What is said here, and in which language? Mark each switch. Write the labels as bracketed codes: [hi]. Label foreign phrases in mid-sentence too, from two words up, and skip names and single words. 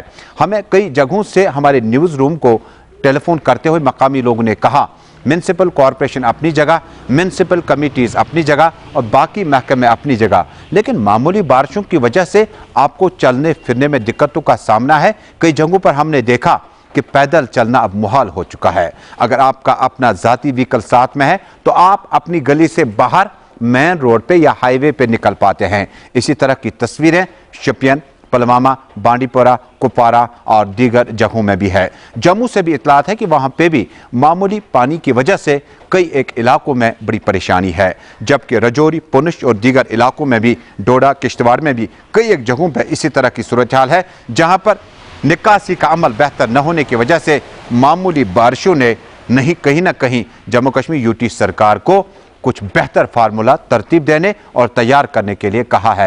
[ur] ہمیں کئی جگہوں سے ہمارے نیوز روم کو ٹیلی فون کرتے ہوئے مقامی لوگوں نے کہا [en] municipal corporation [ur] اپنی جگہ، [en] municipal committees [ur] اپنی جگہ اور باقی محکمے اپنی جگہ، لیکن معمولی بارشوں کی وجہ سے آپ کو چلنے پھرنے میں دقتوں کا سامنا ہے۔ کئی جگہوں پر ہم نے دیکھا کہ پیدل چلنا اب محال ہو چکا ہے۔ اگر آپ کا اپنا ذاتی وہیکل ساتھ میں ہے تو آپ اپنی گلی سے باہر [en] main road [ur] پہ یا ہائی وے پہ نکل پاتے ہیں۔ اسی طرح کی تصویریں شپین، پلوامہ، بانڈی پورہ، کپوارہ اور دیگر جگہوں میں بھی ہے۔ جموں سے بھی اطلاعات ہے کہ وہاں پہ بھی معمولی پانی کی وجہ سے کئی ایک علاقوں میں بڑی پریشانی ہے، جبکہ رجوری، پونچھ اور دیگر علاقوں میں بھی، ڈوڈا، کشتواڑ میں بھی کئی ایک جگہوں پہ اسی طرح کی صورتحال ہے جہاں پر نکاسی کا عمل بہتر نہ ہونے کی وجہ سے معمولی بارشوں نے کہیں نہ کہیں جموں کشمیر یوٹی سرکار کو کچھ بہتر فارمولہ ترتیب دینے اور تیار کرنے کے لیے کہا ہے۔